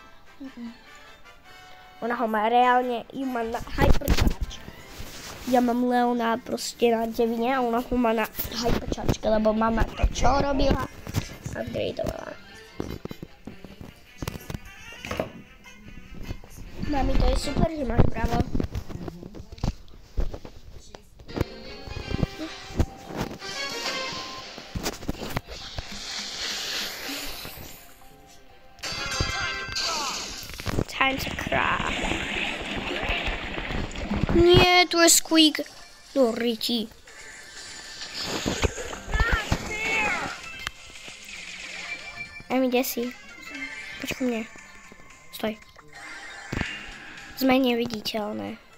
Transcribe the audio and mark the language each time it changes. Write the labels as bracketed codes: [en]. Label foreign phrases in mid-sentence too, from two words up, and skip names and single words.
[sk] Ona ho má reálne, ju má na hypercharge. Ja mám Leona proste na 9 a ona ho má na hypercharge, lebo mama to čo robila? Upgradeovala. Mami, to je super, že máš bravo. [en] Time to cry. [sk] Nie, tu je Squeak. Do riti. Emi, kde si? Poď ku mne. Stoj. Sme neviditeľné.